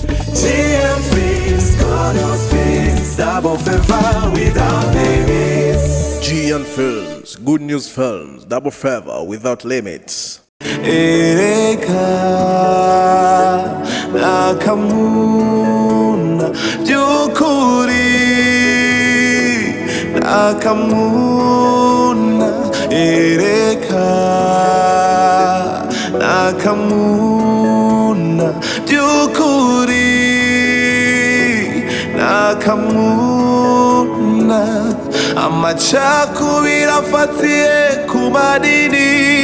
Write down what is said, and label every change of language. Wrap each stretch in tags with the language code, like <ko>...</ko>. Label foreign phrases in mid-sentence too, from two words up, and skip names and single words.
<en>GN Films, God Films, double favor without limits. GN Films, good news films, double favor without limits.</en> <rn>Akamuna byukuri Akamuna Akamuna byukuri Akamuna amacakubiri afatiye ku madini</rn>